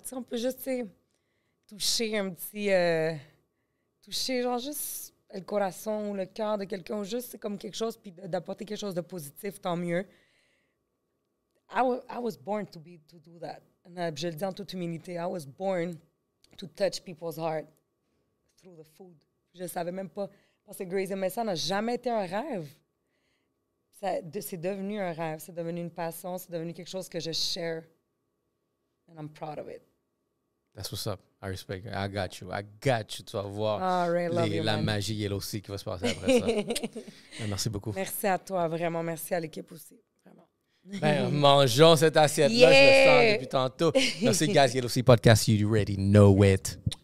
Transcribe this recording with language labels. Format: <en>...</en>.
<fr>Si on peut juste, toucher un petit... toucher, genre, juste le corazon ou le cœur de quelqu'un, juste c'est comme quelque chose, puis d'apporter quelque chose de positif, tant mieux.</fr> <en>I was born to do that.</en> <fr>Je le dis en toute humilité.</fr> <en>I was born to touch people's heart through the food.</en> <fr>Je ne savais même pas. Parce que Grace MSA n'a jamais été un rêve. C'est devenu un rêve, c'est devenu une passion, c'est devenu quelque chose que je share.</fr> <en>And I'm proud of it. That's what's up. I respect you. I got you.</en> <fr>Tu vas voir la magie Yellow Sea qui va se passer après ça. Merci beaucoup. Merci à toi, vraiment. Merci à l'équipe aussi. Vraiment. Ben, mangeons cette assiette-là. Je le sens depuis tantôt. Merci,</fr> <en>guys. Yellow Sea Podcast. You already know it.</en>